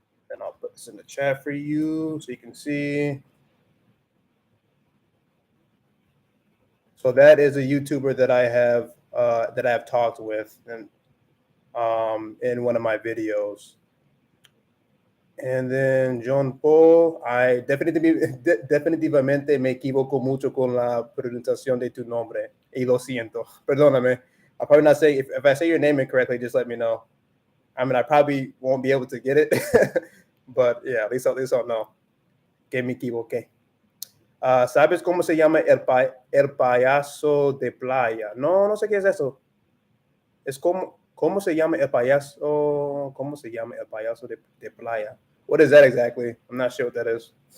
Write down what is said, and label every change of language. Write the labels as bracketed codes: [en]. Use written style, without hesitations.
[en] And I'll put this in the chat for you so you can see. So that is a YouTuber that I have talked with and in one of my videos. And then [es] John Paul, I definitivamente me equivoco mucho con la pronunciación de tu nombre. Y lo siento. Perdóname. [en] I'll probably not say, if I say your name incorrectly, just let me know. I mean, I probably won't be able to get it. But yeah, at least I'll know [es] que me equivoqué. ¿Sabes cómo se llama el payaso de playa? No, no sé qué es eso. Es ¿cómo se llama el payaso? ¿Cómo se llama el payaso de playa? [en] What is that exactly? I'm not sure what that is.